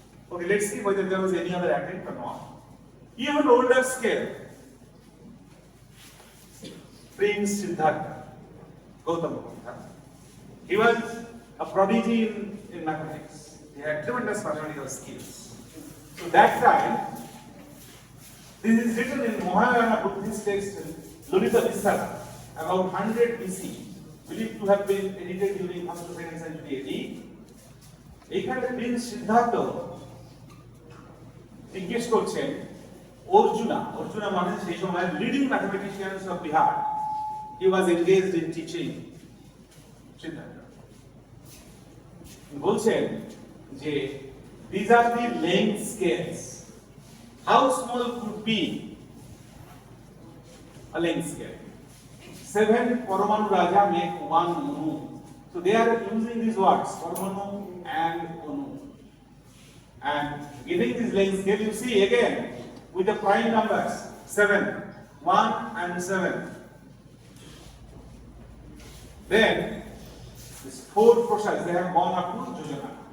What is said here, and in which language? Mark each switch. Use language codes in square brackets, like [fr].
[en] Okay, let's see whether there was any other attempt or not. Even older scale, Prince Siddhartha, Gautama Buddha, he was a prodigy in mathematics. He had tremendous mathematical skills. So that time, this is written in Mahayana Buddhist text Lolita Vissara about 100 BC, believed to have been edited during 1st to 2nd century AD. [bn] এখানে Prince Siddharth জিজ্ঞেস করছেন অর্জুনা মানে সেই সময় [en] leading mathematicians of Bihar he was engaged in teaching [bn] Siddharth বলছেন যে [en] these are the length scales how small could be a length scale 7 Paramanu Raja make 1 Manu. So they are using these words, Paramanu and Manu. And giving this length scale, you see again with the prime numbers 7, 1 and 7. Then these 4 processes they have gone up to Jojana.